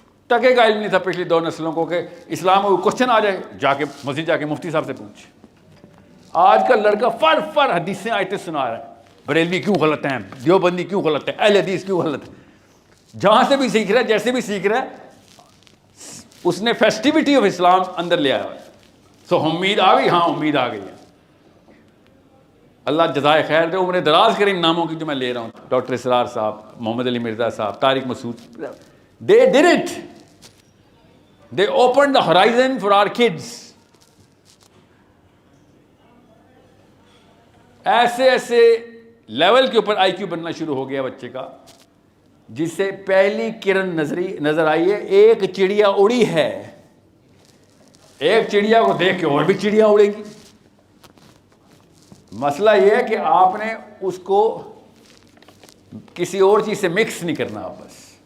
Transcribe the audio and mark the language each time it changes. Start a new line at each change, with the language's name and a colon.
Urdu: ٹکے کا علم نہیں تھا پچھلی 2 نسلوں کو کہ اسلام میں کوشچن آ جائے جا کے مسجد جا کے مفتی صاحب سے پوچھ. آج کا لڑکا فر حدیثیں آیتیں سنا رہا ہے. بریلوی کیوں غلط ہیں، دیوبندی کیوں غلط ہے، اہل حدیث کیوں غلط ہے. جہاں سے بھی سیکھ رہا ہے، جیسے بھی سیکھ رہا ہے، اس نے فیسٹیوٹی آف اسلام اندر لے آیا ہے. سو امید آ گئی. ہاں امید آ گئی ہے. اللہ جزائے خیر دے، عمر دراز کرے ان ناموں کی جو میں لے رہا ہوں. ڈاکٹر اسرار صاحب، محمد علی مرزا صاحب، طارق مسعود.
English: They did it. They opened the horizon for our kids.
Urdu: ایسے ایسے لیول کے اوپر آئی کیو بننا شروع ہو گیا بچے کا، جس سے پہلی کرن نظر آئی ہے، ایک چڑیا اڑی ہے، ایک چڑیا کو دیکھ کے اور بھی چڑیا اڑے گی۔ مسئلہ یہ ہے کہ آپ نے اس کو کسی اور چیز سے مکس نہیں کرنا، آپ بس